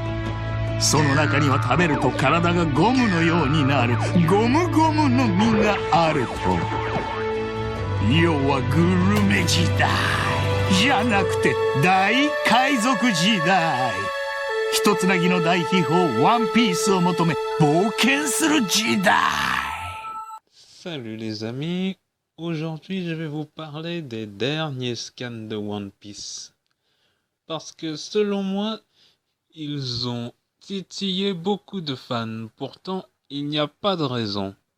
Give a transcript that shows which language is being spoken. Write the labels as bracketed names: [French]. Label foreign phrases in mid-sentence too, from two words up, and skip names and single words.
[Japanese] その中には食べると体がゴムのようになるゴムゴムの実があると。要はグルメ時代じゃなくて大海賊時代。一つなぎの大秘宝ワンピースを求め冒険する時代。 [French] Salut les amis, aujourd'hui je vais vous parler des derniers scans de One Piece. Parce que selon moi, ils ont titillé beaucoup de fans, pourtant il n'y a pas de raison.